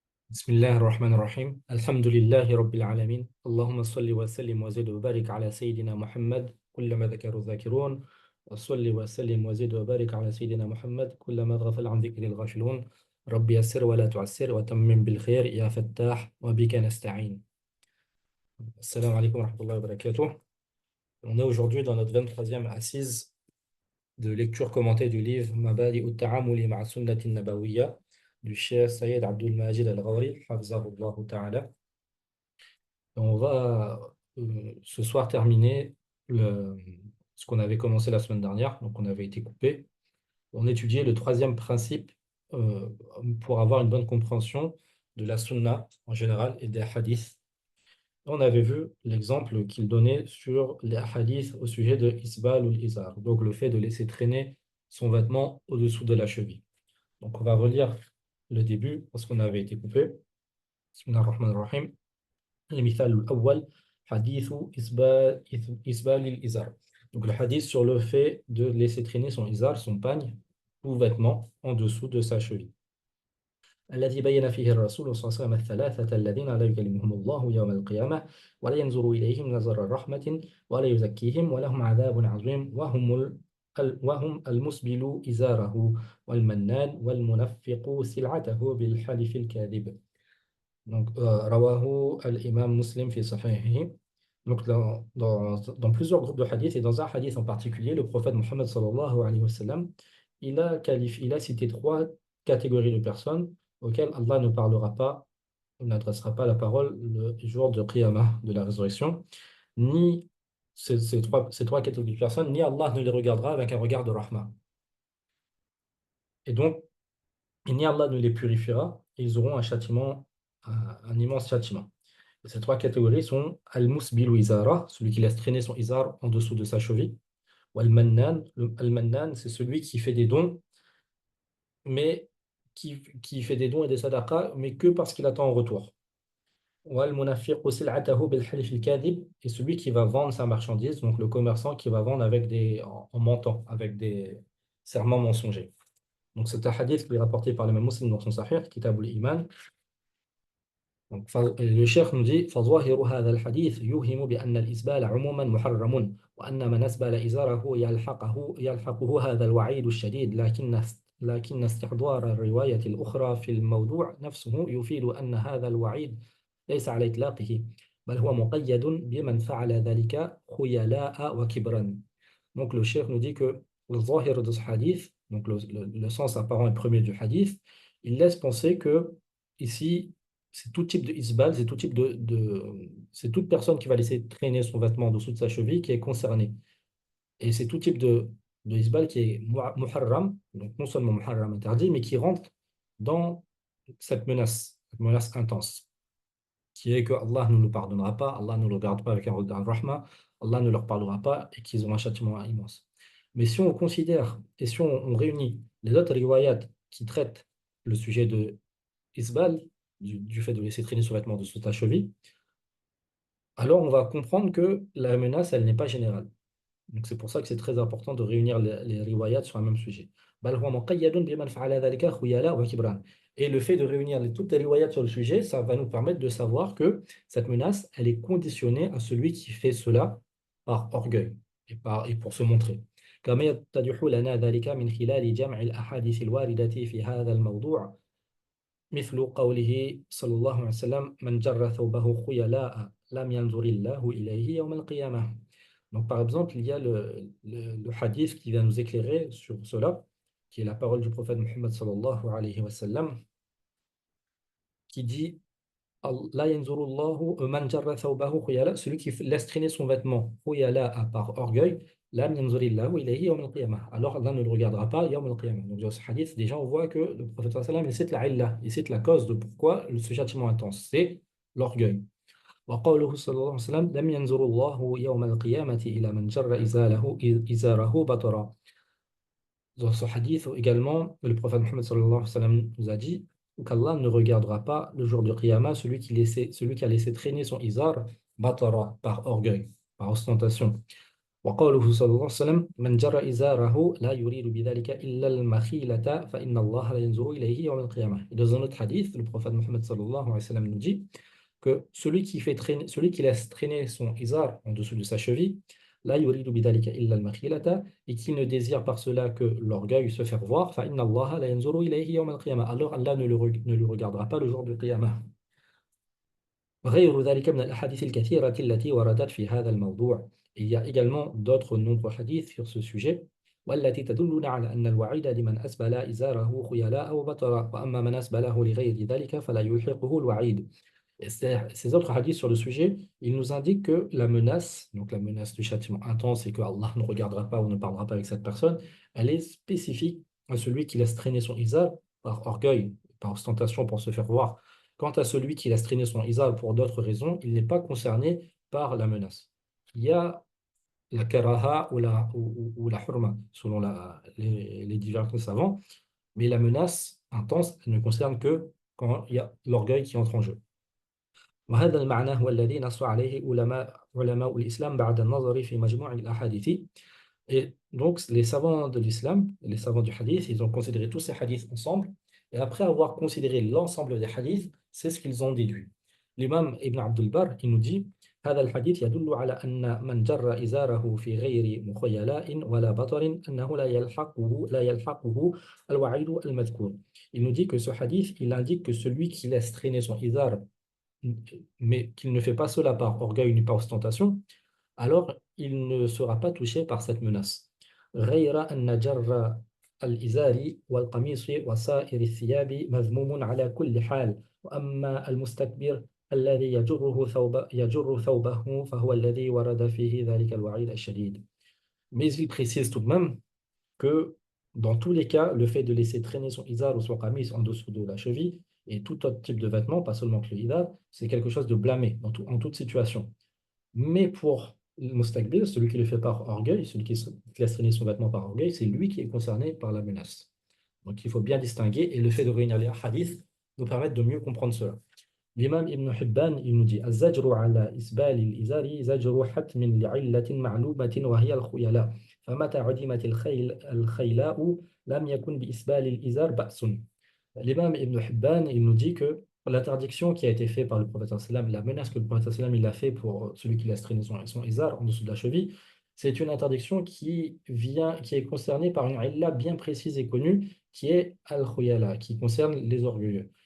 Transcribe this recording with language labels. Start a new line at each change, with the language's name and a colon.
Arabic: بسم الله الرحمن الرحيم الحمد لله رب العالمين اللهم صل وسلم وزد وبارك على سيدنا محمد كلما ذكروا الذاكرون وصل وسلم وزد وبارك على سيدنا محمد كلما غفل عن ذكر الغافلون رب يسر ولا تعسر وتمم بالخير يا فتاح وبك نستعين. Assalamu alaikum wa rahmatullahi wa barakatuh.
French: On est aujourd'hui dans notre 23e assise de lecture commentée du livre Mabadi ut-Ta'amuli ma'a sunnati nabawiyya du Cheikh Sayyid Abdul Majid Al-Ghawri, hafizahullah ta'ala. On va ce soir terminer ce qu'on avait commencé la semaine dernière, donc on avait été coupé. On étudiait le troisième principe euh, pour avoir une bonne compréhension de la sunna en général et des hadiths. On avait vu l'exemple qu'il donnait sur les hadiths au sujet de isbal ou izar, donc le fait de laisser traîner son vêtement au-dessous de la cheville. Donc on va relire le début parce qu'on avait été coupé.
Arabic: Bismillah ar-Rahman ar-Rahim. المثال الأول حديث إسبال الإزار.
French: Donc le hadith sur le fait de laisser traîner son izar, son pagne ou vêtement en dessous de sa cheville.
Arabic: الذي بين فيه الرسول صلى الله عليه وسلم الثلاثة الذين لا يكلمهم الله يوم القيامة ولا ينظر إليهم نظر الرحمة ولا يزكيهم ولهم عذاب عظيم وهم المسبل إزاره والمنان والمنفق سلعته بالحلف الكاذب. Donc, Rawahu al-Imam Muslim fi Sahihi.
French: Donc, dans plusieurs groupes de hadiths et dans un hadith en particulier, le prophète Mohammed sallallahu alayhi wa sallam, il a cité trois catégories de personnes auxquelles Allah ne parlera pas, n'adressera pas la parole le jour de Qiyamah, de la résurrection, ni ces trois catégories de personnes, ni Allah ne les regardera avec un regard de rahma. Et donc, ni Allah ne les purifiera, et ils auront un châtiment, un immense châtiment. Et ces trois catégories sont
Arabic: Al-Musbilu Izara,
French: celui qui laisse traîner son izar en dessous de sa cheville, ou Al-Mannan. Al-Mannan, c'est celui qui fait des dons, mais qui fait des dons et des sadaqas, mais que parce qu'il attend en retour. Ou
Arabic: Al-Munafiqu sil'atahu bil halif al-kadhib,
French: et celui qui va vendre sa marchandise, donc le commerçant qui va vendre avec en mentant, avec des serments mensongers. Donc c'est un hadith qui est rapporté par le même Muslim dans son Sahih, Kitab al-Iman. Donc, le cheikh nous dit
Arabic: فظاهر هذا الحديث يوهم بأن الإسبال عموما محرم وأن من أسبل إزاره يلحقه هذا الوعيد الشديد لكن استحضار الرواية الأخرى في الموضوع نفسه يفيد أن هذا الوعيد ليس على إطلاقه بل هو مقيد بمن فعل ذلك خيلاء وكبرا.
French: Donc le cheikh nous dit que le zahir de ce hadith, donc le sens apparent et premier du hadith, il laisse penser que ici c'est tout type de isbal, c'est tout type c'est toute personne qui va laisser traîner son vêtement en dessous de sa cheville qui est concernée. Et c'est tout type de isbal qui est muharram, donc non seulement muharram interdit, mais qui rentre dans cette menace intense, qui est que Allah ne nous pardonnera pas, Allah ne le regarde pas avec un regard de rahma, Allah ne leur parlera pas et qu'ils ont un châtiment immense. Mais si on considère et si on réunit les autres riwayat qui traitent le sujet de isbal, du fait de laisser traîner son vêtement dessous de ta cheville, alors on va comprendre que la menace, elle n'est pas générale. Donc c'est pour ça que c'est très important de réunir les riwayats sur un même sujet.
Arabic: بل هو مقيد بمن فعل ذلك خيلاء وكبرا.
French: Et le fait de réunir toutes les riwayats sur le sujet, ça va nous permettre de savoir que cette menace, elle est conditionnée à celui qui fait cela par orgueil et pour se montrer.
Arabic: كما يتضح لنا ذلك من خلال جمع الأحاديث الواردة في هذا الموضوع مثل قوله صلى الله عليه وسلم من جر ثوبه خيلاء لم ينظر الله إليه يوم القيامة.
French: Donc, par exemple, il y a le hadith qui vient nous éclairer sur cela, qui est la parole du prophète Muhammad sallallahu alayhi wa sallam, qui dit
Arabic: La yanzurullahu man jarra thawbahu khuyala,
French: celui qui laisse traîner son vêtement khuyala à part orgueil,
Arabic: lam yanzurillahu ilayhi yawm al-qiyamah.
French: Alors Allah ne le regardera pas yawm al-qiyamah. Donc dans ce hadith, déjà on voit que le prophète sallallahu alayhi wa sallam il cite la illa, il cite la cause de pourquoi ce châtiment intense, c'est l'orgueil.
Arabic: وقوله صلى الله عليه وسلم لم ينظر الله يوم القيامة إلى من جر إزاره بطرا.
French: Dans ce hadith également, le prophète Muhammad sallallahu alayhi wa sallam nous a dit qu'Allah ne regardera pas le jour du Qiyamah celui qui a laissé traîner son izar batara, par orgueil, par ostentation.
Arabic: وقوله صلى الله عليه وسلم من جر إزاره لا يريد بذلك إلا المخيلة فإن الله لا ينظر إليه يوم القيامة.
French: Et dans un autre hadith, le prophète Mohammed sallallahu alayhi wa sallam nous dit que celui qui laisse traîner son izar en dessous de sa cheville,
Arabic: la yuridu bidalika illa al-makhilata,
French: et qui ne désire par cela que l'orgueil se faire voir,
Arabic: fa inna Allah la yanzuru ilayhi yawm al-qiyamah.
French: Alors Allah ne le regardera pas le jour du qiyamah.
Arabic: غير ذلك من الأحاديث الكثيرة التي وردت في هذا الموضوع.
French: Il y a également d'autres nombreux hadiths sur ce sujet
Arabic: والتي تدلنا على أن الوعيد لمن أسبل إزاره خيلاء أو بطرا وأما من أسبله لغير ذلك فلا يلحقه الوعيد.
French: Ces autres hadiths sur le sujet, ils nous indiquent que la menace, donc la menace du châtiment intense et que Allah ne regardera pas ou ne parlera pas avec cette personne, elle est spécifique à celui qui laisse traîner son izar par orgueil, par ostentation pour se faire voir. Quant à celui qui laisse traîner son izar pour d'autres raisons, il n'est pas concerné par la menace. Il y a la karaha ou la hurma, selon les divers savants, mais la menace intense, elle ne concerne que quand il y a l'orgueil qui entre en jeu. وهذا المعنى هو الذي نص عليه علماء الإسلام بعد النظر في مجموع الأحاديث. Et donc, les savants de l'islam, les savants du hadith, ils ont considéré tous ces hadiths ensemble. Et après avoir considéré l'ensemble des hadiths, c'est ce qu'ils ont déduit. L'imam Ibn Abdul Barr, il nous dit
Arabic: هذا الحديث يدل على أن من جر إزاره في غير مخيلاء ولا بطر أنه لا يلحقه الوعيد المذكور.
French: Il nous dit que ce hadith, il indique que celui qui laisse traîner son izar mais qu'il ne fait pas cela par orgueil ni par ostentation, alors il ne sera pas touché par cette menace.
Arabic: غير أن جر الإزار والقميص وسائر الثياب مذموم على كل حال وأما المستكبر الذي يجر ثوبه فهو الذي ورد فيه ذلك الوعيد الشديد.
French: Mais il précise tout de même que dans tous les cas, le fait de laisser traîner son izar ou son qamis en dessous de la cheville et tout autre type de vêtement, pas seulement que le izar, c'est quelque chose de blâmé en toute situation. Mais pour le mustakbir, celui qui le fait par orgueil, celui qui laisse traîner son vêtement par orgueil, c'est lui qui est concerné par la menace. Donc il faut bien distinguer et le fait de réunir les hadiths nous permet de mieux comprendre cela. L'imam Ibn Hibban, il nous dit
Arabic: الزجر على إسبال الإزار زجر حتم لعلة معلومة وهي الخيلاء فمتى عدمت الخيلاء لم يكن بإسبال الإزار بأس.
French: L'imam Ibn Hibban, il nous dit que l'interdiction qui a été faite par le prophète sallam, la menace que le prophète sallam il a fait pour celui qui laisse traîner son izar en dessous de la cheville, c'est une interdiction qui est concernée par une illa bien précise et connue, qui est al-khuyala, qui concerne les orgueilleux.